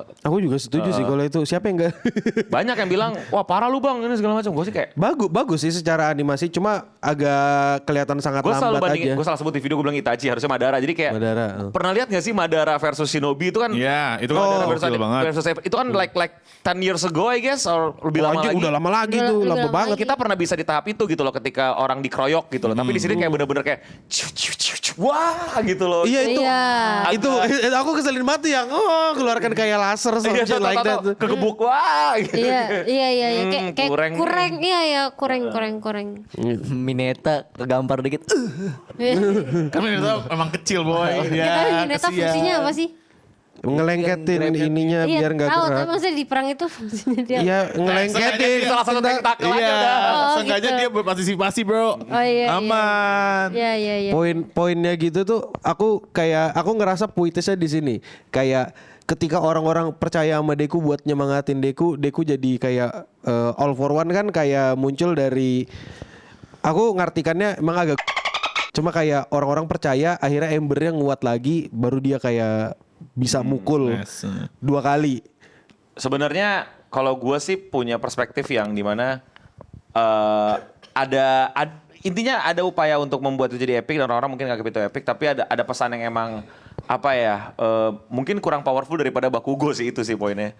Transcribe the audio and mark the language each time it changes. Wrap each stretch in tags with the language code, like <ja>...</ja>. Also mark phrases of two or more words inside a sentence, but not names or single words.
<id>Aku juga setuju sih kalau itu. Siapa yang enggak? Banyak yang bilang, wah parah lu bang ini segala macam. Gue sih kayak Bagus sih secara animasi, cuma agak kelihatan sangat gue selalu lambat bandingin, aja. gue salah sebut di video gue bilang Itachi harusnya Madara. Jadi kayak Madara, pernah lihat gak sih Madara versus Shinobi itu kan? Iya, itu kan Madara gokil banget. itu kan</id> <en>like 10 years ago I guess, or</en> <id>lebih lama Anjing, lagi. udah lama lagi tuh, Udah lama lama banget. lagi. Kita pernah bisa di tahap itu gitu loh ketika orang dikeroyok gitu loh. Tapi di sini kayak bener-bener kayak wah gitu loh. Iya itu, Iya. itu aku keselin banget yang keluarkan kayak laser Iya,</id> <en>something like that.</en> <id>kegebuk wah gitu. Iya. Kayak kurang. kurang. Iya, kurang. Mineta kegampar dikit. Karena itu emang kecil boy. Ya, tapi Hinata kasihan. fungsinya apa sih? Ngelengketin ininya biar nggak tahu, gerak. tapi maksudnya di perang itu fungsinya dia. Iya, ngelengketin. Salah satu tentakel aja Iya, udah. seenggaknya gitu. dia berpartisipasi bro. Oh iya. Aman. Iya. Poin-poinnya gitu tuh aku ngerasa puitisnya di sini. Kayak ketika orang-orang percaya sama Deku buat nyemangatin Deku jadi kayak all for one kan kayak muncul dari, aku ngartikannya emang agak cuma kayak orang-orang percaya akhirnya embernya nguat lagi baru dia kayak bisa mukul Yes. 2 kali. Sebenarnya kalau gue sih punya perspektif yang dimana intinya ada upaya untuk membuat itu jadi epic dan orang-orang mungkin nggak itu epic, tapi ada pesan yang emang apa ya mungkin kurang powerful daripada Bakugo sih, itu sih poinnya.</id>